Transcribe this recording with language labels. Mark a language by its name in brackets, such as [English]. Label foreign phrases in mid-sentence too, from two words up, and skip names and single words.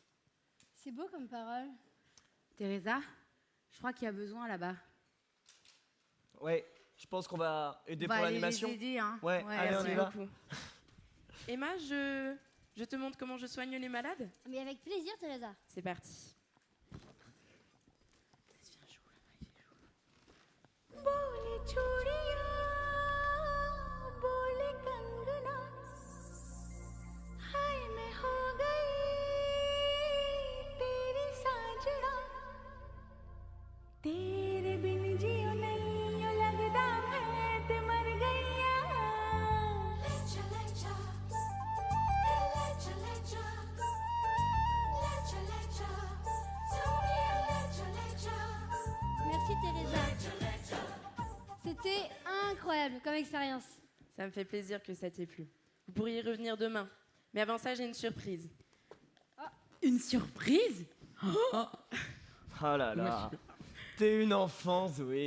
[French] C'est beau comme parole. Teresa, je crois qu'il y a besoin là-bas. Ouais, je pense qu'on va aider On va pour aller l'animation. les aider, hein. Ouais, allez, on y va. beaucoup. Emma, je te montre comment je soigne les malades? Mais avec plaisir, Teresa. C'est parti. [Hindi] बोले चूड़िया बोले कंगना हाय मैं हो गई तेरी साजना तेरे बिन [Punjabi] ਜੀਓ ਨਹੀਂ ਯੋ ਲਗਦਾ ਮੈਂ ਤੇ ਮਰ ਗਈਆ [Hindi] लेचा लेचा लेचा लेचा लेचा लेचा सोनिया लेचा लेचा [French] Merci, Teresa. C'était incroyable comme expérience. Ça me fait plaisir que ça t'ait plu. Vous pourriez revenir demain. Mais avant ça, j'ai une surprise. Une surprise? Oh là là. T'es une enfant, Zoé.